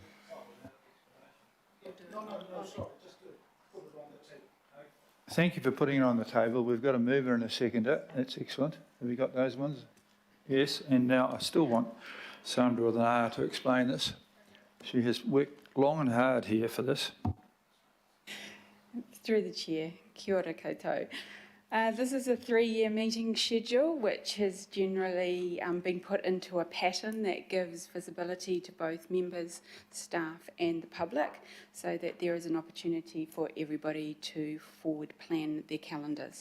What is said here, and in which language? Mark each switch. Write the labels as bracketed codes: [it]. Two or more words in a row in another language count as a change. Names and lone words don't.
[en] Thank you for putting it on the table. We've got a mover and a seconder. That's excellent. Have we got those ones? Yes. And now I still want Sandra with an R to explain this. She has worked long and hard here for this. Through the chair, [mi] kia ora koutou. [en] This is a 3-year meeting schedule which has generally been put into a pattern that gives visibility to both members, staff and the public, so that there is an opportunity for everybody to forward plan their calendars.